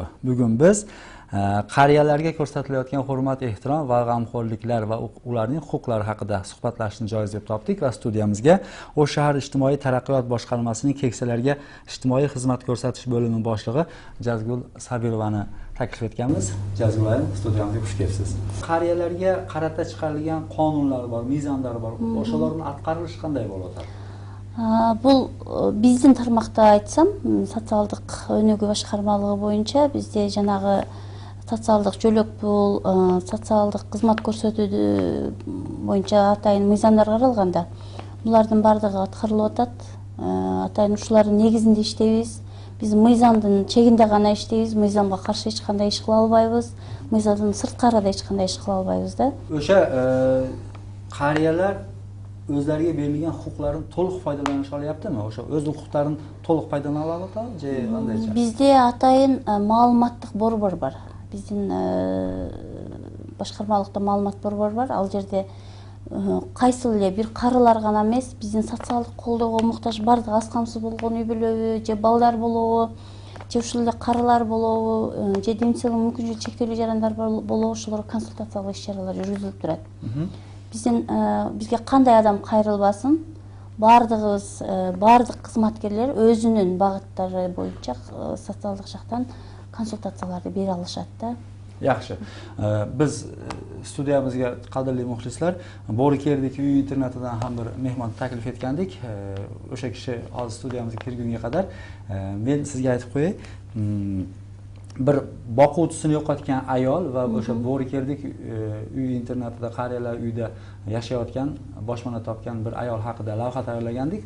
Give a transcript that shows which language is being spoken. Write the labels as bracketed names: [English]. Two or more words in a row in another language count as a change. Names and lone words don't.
[Uzbek] Bugun biz qariyalarga ko'rsatilayotgan hurmat, ehtirom va g'amxo'rliklar va ularning huquqlari haqida suhbatlashishni joiz deb topdik va studiyamizga O'sh shahar ijtimoiy taraqqiyot boshqarmasining keksalarga ijtimoiy xizmat ko'rsatish bo'limi boshlig'i Jazgul Sabirovani taklif etganmiz. Jazgul ayol, studiyamizga xush kelibsiz. Qariyalarga qarata chiqarilgan qonunlar bor, mezonlar bor. O'shalarning atqarilishi qanday bo'layotadi? Bu bizning tarmoqda aytsam, [Kyrgyz] sotsialдык өнүгүү башкармалыгы боюнча бизде жанагы социалдык жөлөк пул, социалдык кызмат көрсөтүүдө боюнча атайын мыйзамдар каралганда, булардын бардыгы аткарылып атат. Атайын ушулардын негизинде иштейбиз. Биз мыйзамдын чегинде гана иштейбиз, мыйзамга каршы эч кандай иш кыла албайбыз, мыйзамдын сырткары да эч кандай иш кыла албайбыз да. [Uzbek] O'sha qariyalar o'zlariga berilgan huquqlardan to'liq foydalanish olyaptimi? O'sha o'z huquqlaridan to'liq foydalana oladimi? Qandaycha? [Kyrgyz] Bizde атайын маалыматтык борбор бар. Биздин башкармалыкта маалымат борбор бар. Ал жерде кайсыл эле бир карылар гана эмес, биздин социалдык колдоого муктаж бардык аз камсыз болгон үй бүлөбү, же балдар болобу, же ушул эле карылар болобу, же демсилик мүмкүнчүлүгү чектелүү жарандар болобу, ошолорго консультациялык иш-чаралар жүргүзүлүп турат. Бизге кандай адам кайрылбасын, бардыгыбыз, бардык кызматкерлер өзүнүн багыттары боюнча социалдык жактан консультацияларды бере алышат да. [Uzbek] Yaxshi. Biz studiyamizga qadrli muxlislar, Bo'rikerdik uy internatidan ham bir mehmon taklif etgandik. O'sha kishi hozir studiyamizga kirgunga qadar men sizga aytib qo'yay, bir boquvchisini yo'qotgan ayol va o'sha Bo'rikerdik uy internatida qariyalar uyida yashayotgan, boshpana topgan bir ayol haqida lavha tayyorlagandik.